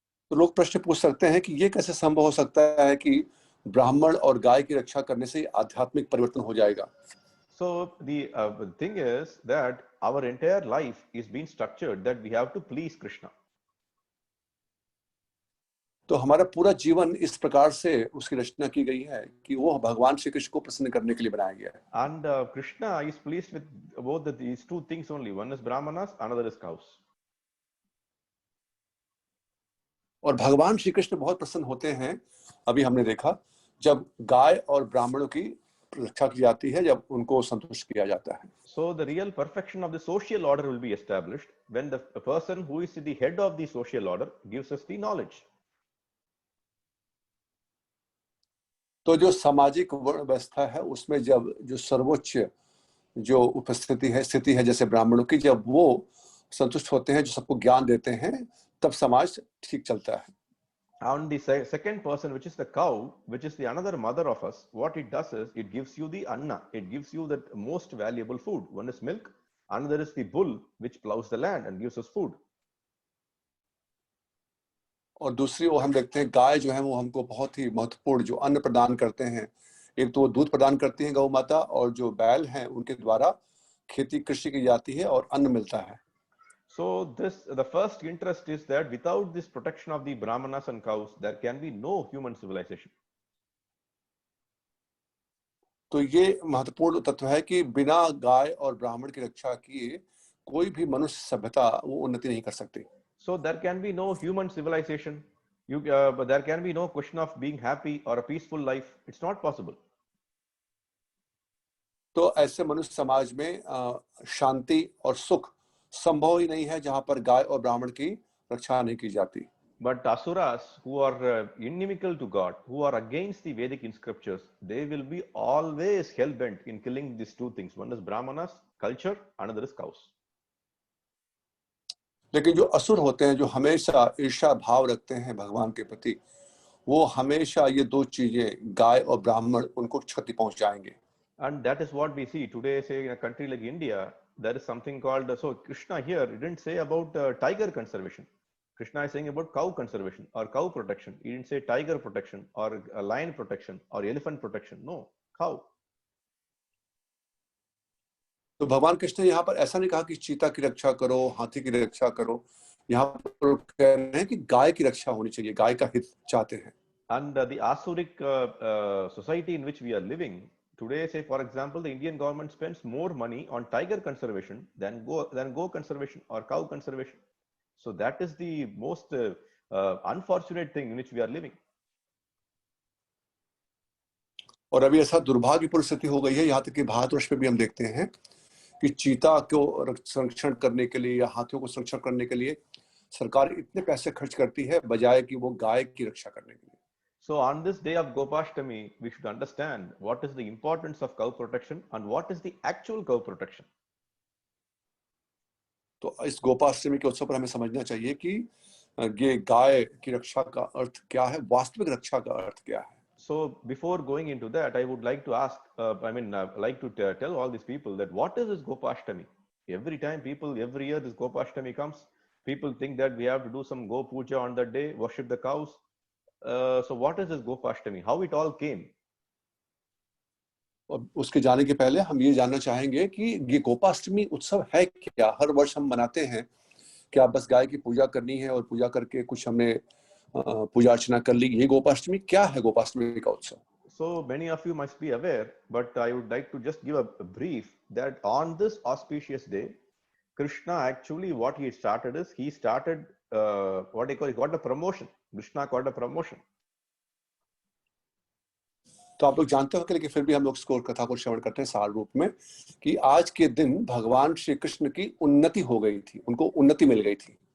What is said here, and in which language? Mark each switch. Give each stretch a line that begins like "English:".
Hindi: तो लोग प्रश्न पूछ सकते हैं कि ये कैसे संभव हो सकता है कि ब्राह्मण और गाय की रक्षा करने से आध्यात्मिक परिवर्तन हो जाएगा.
English: So the thing is that our entire life is being structured that we have to please Krishna.
Hindi: तो हमारा पूरा जीवन इस प्रकार से उसकी रचना की गई है कि वो भगवान श्री कृष्ण को प्रसन्न करने के लिए बनाया गया है.
English: And Krishna is pleased with both these two things only. One is brahmanas, another is cows.
Hindi: और भगवान श्री कृष्ण बहुत प्रसन्न होते हैं, अभी हमने देखा, जब गाय और ब्राह्मणों की रक्षा की जाती है, जब उनको संतुष्ट किया जाता है.
English: So the real perfection of the social order will be established when the person who is the head of the social order gives us the knowledge.
Hindi: तो जो सामाजिक वर्ण व्यवस्था है उसमें जब जो सर्वोच्च जो उपस्थिति है, स्थिति है जैसे ब्राह्मणों की, जब वो संतुष्ट होते हैं, जो सबको ज्ञान देते हैं, तब समाज ठीक चलता है.
English: And the second person, which is the cow, which is the another mother of us, what it does is it gives you the anna, it gives you the most valuable food. One is milk, another is the bull which plows the land and gives us food.
Hindi: और दूसरी ओर हम देखते हैं गाय जो है वो हमको बहुत ही महत्वपूर्ण जो अन्न प्रदान करते हैं. एक तो वो दूध प्रदान करती है गौ माता, और जो बैल हैं उनके द्वारा खेती कृषि की जाती है और अन्न मिलता है.
English: So the first interest is that without this protection of the brahmanas and cows, there can be no human civilization.
Hindi: तो ये महत्वपूर्ण तत्व है कि बिना गाय और ब्राह्मण की रक्षा किए कोई भी मनुष्य सभ्यता वो उन्नति नहीं कर सकती.
English: So there can be no human civilization. But there can be no question of being happy or a peaceful life. It's not possible.
Hindi: तो ऐसे मनुष्य समाज में शांति और सुख संभव ही नहीं है जहां पर गाय और ब्राह्मण की रक्षा नहीं की जाती.
English: But asuras who are inimical to God, who are against the Vedic scriptures, they will be always hell bent in killing these two things. One is brahmanas, culture, another is cows.
Hindi: लेकिन जो असुर होते हैं, जो हमेशा ईर्ष्या भाव रखते हैं भगवान के प्रति, वो हमेशा ये दो चीजें गाय और ब्राह्मण उनको क्षति पहुंचाएंगे.
English: And that is what we see today. Say in a country like India, there is something called so Krishna here. He didn't say about tiger conservation. Krishna is saying about cow conservation or cow protection. He didn't say tiger protection or lion protection or elephant protection. No, cow.
Hindi: तो भगवान कृष्ण ने यहाँ पर ऐसा नहीं कहा कि चीता की रक्षा करो, हाथी की रक्षा करो. यहाँ पर कह रहे हैं कि गाय की रक्षा होनी चाहिए, गाय का हित चाहते हैं.
English: And the Asuric society in which we are living today, say for example, the Indian government spends more money on tiger conservation than go conservation or cow conservation. So that is the most unfortunate thing in which we are living.
Hindi: और अभी ऐसा दुर्भाग्यपूर्ण स्थिति हो गई है, यहाँ तक कि भारतवर्ष में भी हम देखते हैं कि चीता को संरक्षण करने के लिए या हाथियों को संरक्षण करने के लिए सरकार इतने पैसे खर्च करती है बजाय कि वो गाय की रक्षा करने के लिए.
English: So on this day of Gopashtami, we should understand what is the importance of cow protection and what is the actual cow protection.
Hindi: तो इस गोपाष्टमी के उत्सव पर हमें समझना चाहिए कि ये गाय की रक्षा का अर्थ क्या है, वास्तविक रक्षा का अर्थ क्या है.
English: So before going into that, I would like to ask, like to tell all these people that what is this Gopashtami? Every time every year this Gopashtami comes, people think that we have to do some Go Puja on that day, worship the cows. So what is this Gopashtami? How it all came?
Hindi: और उसके जाने के पहले हम ये जानना चाहेंगे कि ये गोपाष्टमी उत्सव है क्या, हर वर्ष हम मनाते हैं क्या, बस गाय की पूजा करनी है और पूजा करके कुछ हमने पूजा अर्चना कर ली, ये गोपाष्टमी क्या है, गोपाष्टमी का उत्सव?
English: So many of you must be aware, but I would like to just give a brief that on this auspicious day, Krishna actually what he started is he started what they call, he got a promotion. Krishna got a promotion.
Hindi: तो आप लोग जानते हो कि लेकिन फिर भी हम लोग इसको कथा को श्रवण करते हैं सार रूप में कि आज के दिन भगवान श्री कृष्ण की उन्नति हो गई थी, उनको उन्नति मिल गई थी.